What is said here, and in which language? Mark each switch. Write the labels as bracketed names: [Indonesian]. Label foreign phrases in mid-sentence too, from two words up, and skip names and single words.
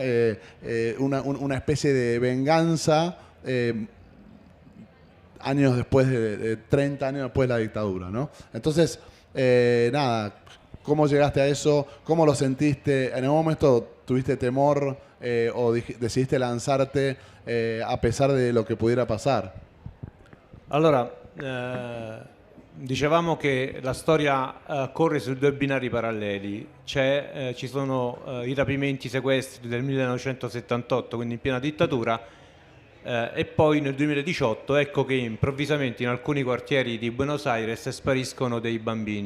[Spanish] Una especie de venganza años después de 30 años después de la dictadura, ¿no? Entonces, nada, ¿cómo llegaste a eso? ¿Cómo lo sentiste? ¿En algún momento tuviste temor o decidiste lanzarte a pesar de lo che pudiera passare? [Italian] Allora, dicevamo che la storia corre su due binari paralleli. Ci sono i rapimenti, i sequestri del 1978, quindi in piena dittatura, e poi nel 2018 ecco che improvvisamente in alcuni quartieri di Buenos Aires spariscono dei bambini.